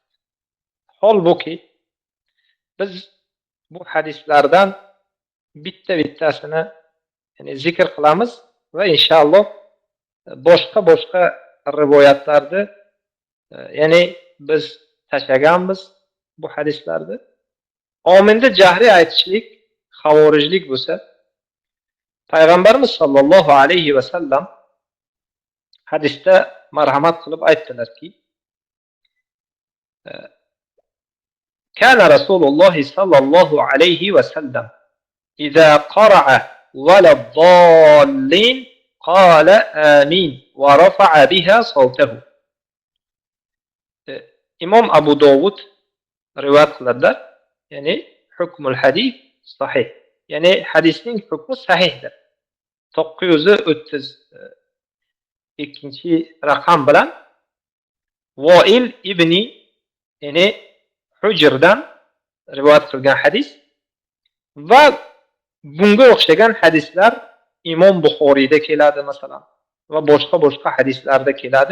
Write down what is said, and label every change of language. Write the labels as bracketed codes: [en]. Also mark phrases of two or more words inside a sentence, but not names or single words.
[uz] Holbuki biz bu hadislardan bittasini zikr qilamiz va inshaalloh boshqa rivoyatlarni Ya'ni biz tashlaganmiz bu hadislarni. Ominda jahriy aytishlik xavorijlik bo'lsa, payg'ambarimiz [ar] صلى الله عليه وسلم [uz] hadisda marhamat qilib aytdilarki, [ar] كان رسول الله صلى الله عليه وسلم إذا قرأ ولا الضالين قال آمين ورفع بها صوته. [uz] İmam Abu Dovud rivoyat qiladilar. Ya'ni [ar] حكم الحديث صحيح. [uz] Ya'ni hadisning hukmi sahihdir. 932 raqam bilan Voil ibni ya'ni Hujrdan rivoyat qilgan hadis va bunga o'xshagan hadislar Imom Buxoriyda keladi masalan va boshqa hadislarda keladi.